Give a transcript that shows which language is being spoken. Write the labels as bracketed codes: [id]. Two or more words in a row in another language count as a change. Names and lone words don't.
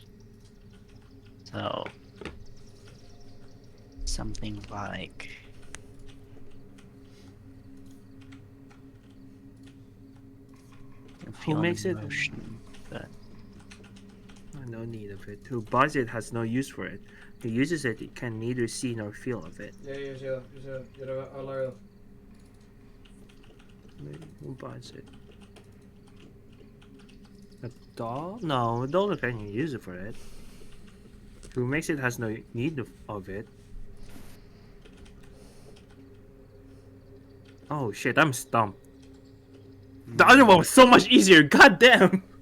[en] So something like Who makes it? emotion, but No need of it. Who buys it has no use for it. Who uses it, it can neither see nor feel of it. [is] Ég sé það, ég er að laga það. [en] Who buys it? A doll? No, a doll can use it for it. Who makes it has no need of it. Oh shit, I'm stumped. The other one was so much easier, god damn!